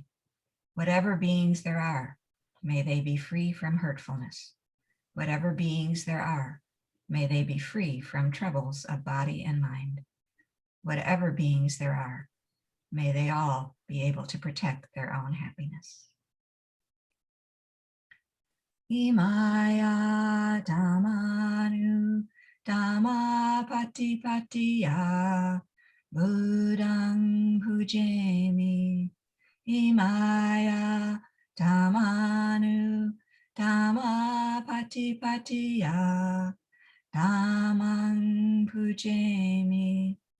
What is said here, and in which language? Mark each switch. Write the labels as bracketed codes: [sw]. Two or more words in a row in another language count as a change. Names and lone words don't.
[en] Whatever beings there are, may they be free from hurtfulness. Whatever beings there are, may they be free from troubles of body and mind. Whatever beings there are, may they all be able to protect their own happiness. [pi] Imaya dhammanu dhamma patipatiya Buddhang pujemi. Imaya dhammanu dhamma patipatiya dhammang pujemi.